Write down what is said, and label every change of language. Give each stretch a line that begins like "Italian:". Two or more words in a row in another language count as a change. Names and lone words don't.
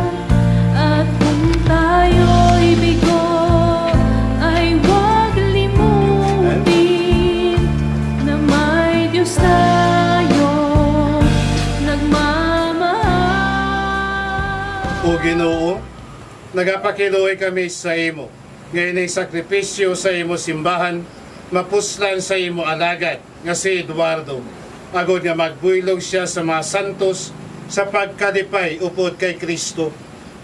Filipino: At kung tayo'y bigo, ay huwag limutin na may Diyos tayo nagmamahal.
Hiligaynon: O Ginoo, nagapakiluoy kami sa imo. Ngayon ay sakripisyo sa imo simbahan, mapuslan sa imo alagad, nga si Eduardo. Agod nga magbuylog siya sa mga santos sa pagkalipay upod kay Kristo.